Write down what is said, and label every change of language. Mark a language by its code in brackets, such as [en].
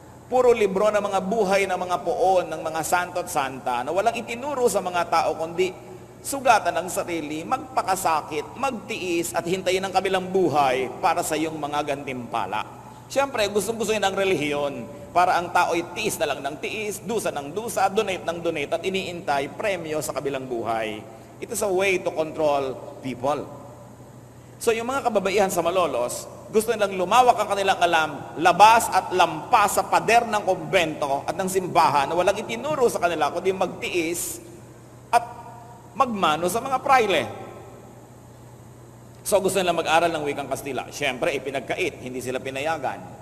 [tl] Puro libro ng mga buhay ng mga poon, ng mga santo at santa, na walang itinuro sa mga tao, kundi sugatan ang sarili, magpakasakit, magtiis, at hintayin ang kabilang buhay para sa iyong mga gantimpala. Siyempre, gustong-gusto yun ang relihiyon, para ang tao'y tiis na lang ng tiis, dusa ng dusa, donate ng donate, at iniintay premyo sa kabilang buhay. [en] It is a way to control people. [tl] So yung mga kababaihan sa Malolos, gusto nilang lumawak ang kanilang alam, labas at lampas sa pader ng kumbento at ng simbahan na walang itinuro sa kanila kundi magtiis at magmano sa mga praile. So gusto nilang mag-aral ng wikang Kastila. Siyempre, ipinagkait, hindi sila pinayagan.